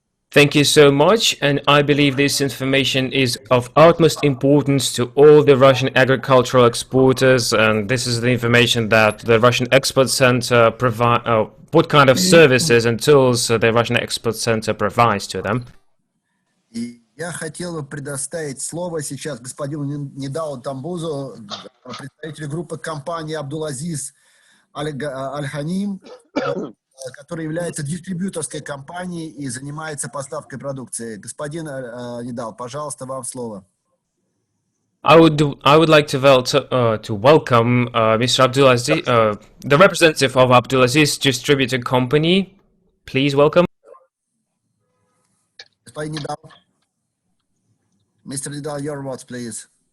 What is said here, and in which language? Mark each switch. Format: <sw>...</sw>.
<en>Thank you so much, and I believe this information is of utmost importance to all the Russian agricultural exporters, and this is the information that the Russian Export Center provides, what kind of services and tools the Russian Export Center provides to them.</en> <ru>И я хотел бы предоставить слово сейчас господину Нидалу Тамбузу, представителю группы компании Абдулазиз Аль-Ханим, который является дистрибьюторской компанией и занимается поставкой продукции. Господин Нидал, пожалуйста, вам слово.</ru> <en>I would like to welcome Mr. Abdulaziz, the representative of Abdulaziz Distributor Company. Please welcome.</en> <ru>Господин Нидал. Mr.</ru> <en>Nidal, your words, please.</en>